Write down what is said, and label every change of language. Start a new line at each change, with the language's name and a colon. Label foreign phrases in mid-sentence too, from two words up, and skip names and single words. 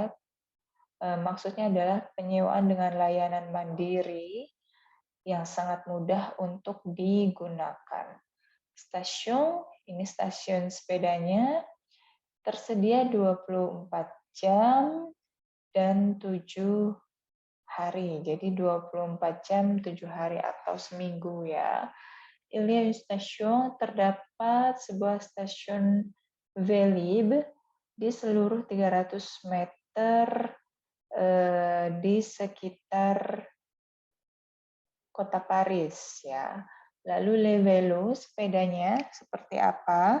Indonesian: Maksudnya adalah penyewaan dengan layanan mandiri yang sangat mudah untuk digunakan. Stasiun, ini stasiun sepedanya, tersedia 24 jam dan 7 hari. Jadi 24 jam, 7 hari atau seminggu ya.
French: Il y a une station,
Indonesian: terdapat sebuah stasiun Velib di seluruh 300 meter di sekitar kota Paris ya. Lalu
French: Le Velo,
Indonesian: sepedanya seperti apa?